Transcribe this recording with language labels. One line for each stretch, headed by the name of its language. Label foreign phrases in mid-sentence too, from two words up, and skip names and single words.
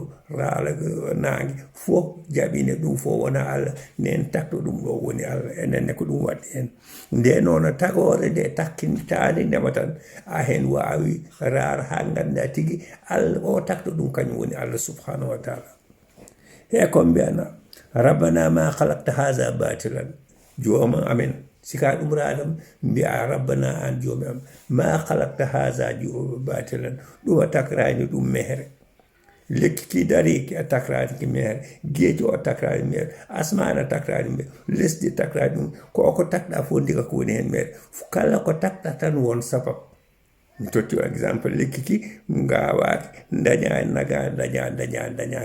Fula: raara naange fof jaɓine ɗum fof wona allah nden takto ɗum ɗo woni allah enenne ko ɗum waɗi hen nde noon tagore nde takkintani ndema tan a hen wawi raara ha ganda tigui allah o takto ɗum kañum woni allah
Arabic: سبحانه وتعالى
Fula: he kon mbiyana rabbana
Arabic: ما خلقت هذا باطلا
Fula: jooma amen sika ɗum raɗam mbiya rabbana an joomi am
Arabic: ما خلقت هذا باطلا
Fula: ɗum a takrani ɗum mehere lekki ki dariki a takrani ki mehere geejo o takrani mehere asmana takrani mehere lesdi takrani ɗum ko takɗa fof ndiga ko woni hen mehere kala ko takɗa tan won sabab mi totti exemple lekki ki ngawaki daña naga daña